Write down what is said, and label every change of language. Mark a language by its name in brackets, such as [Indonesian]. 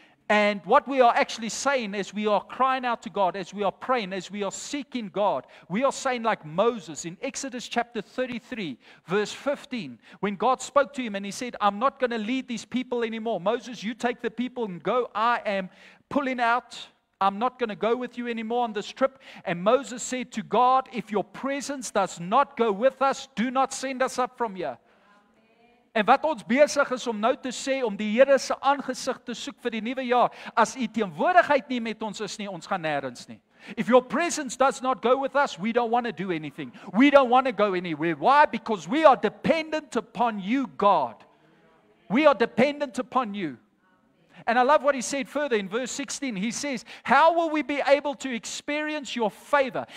[English] And what we are actually saying as we are crying out to God, as we are praying, as we are seeking God, we are saying like Moses in Exodus chapter 33, verse 15, when God spoke to him and He said, I'm not going to lead these people anymore. Moses, you take the people and go. I am pulling out. I'm not going to go with you anymore on this trip. And Moses said to God, if your presence does not go with us, do not send us up from here. [Afrikaans] En wat ons besig is om nou te sê, om die Here se aangesig te soek vir die nuwe jaar, as U teenwoordigheid nie met ons is nie, ons gaan nêrens nie. [English] If your presence does not go with us, we don't want to do anything. We don't want to go anywhere. Why? Because we are dependent upon You, God. We are dependent upon You. And I love what he said further in verse 16. He says, how will we be able to experience your favor?